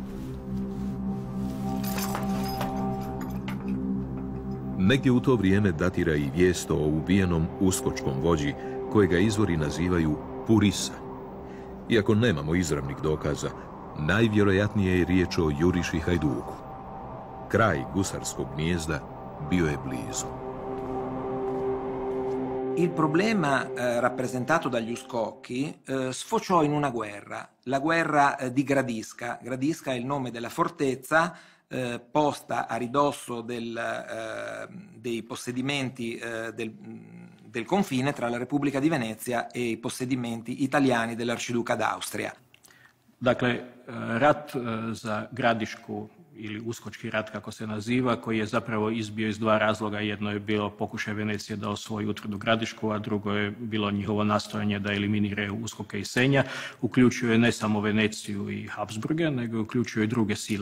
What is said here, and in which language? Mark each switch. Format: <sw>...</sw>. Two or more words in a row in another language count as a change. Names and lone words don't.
<hr>Negdje u to vrijeme datira i vijest o ubijenom uskočkom vođi, kojega izvori nazivaju Purisa. Iako nemamo izravnih dokaza, najvjerojatnije je riječ o Juriši Hajduku. Kraj gusarskog gnijezda bio je blizu.</hr> <it>Il problema rappresentato dagli Uscocchi sfociò in una guerra, la guerra di Gradisca. Gradisca è il nome della fortezza posta a ridosso dei possedimenti del confine tra la Repubblica di Venezia e i possedimenti italiani dell'Arciduca d'Austria.</it> <hr>Dakle, rat za Gradišku ili uskočki rat kako se naziva, koji je zapravo izbio iz dva razloga. Jedno je bilo pokušaj Venecije da osvoji utvrdu Gradišku, a drugo je bilo njihovo nastojanje da eliminiraju Uskoka i Senja. Uključuje ne samo Veneciju i Habsburge, nego uključuje i druge sile.</hr>